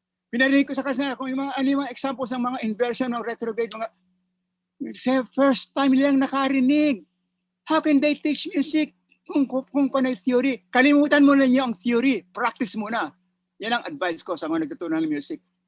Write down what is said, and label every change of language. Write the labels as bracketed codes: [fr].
[tl] Pinarinig ko sa kanila kung yung mga examples ng mga inversion ng retrograde, first time nilang nakarinig. [en] How can they teach music [tl] kung panay [en] theory? [tl] Kalimutan mo na niyo ang theory, practice muna. Yan ang advice ko sa mga nagtuturo ng music.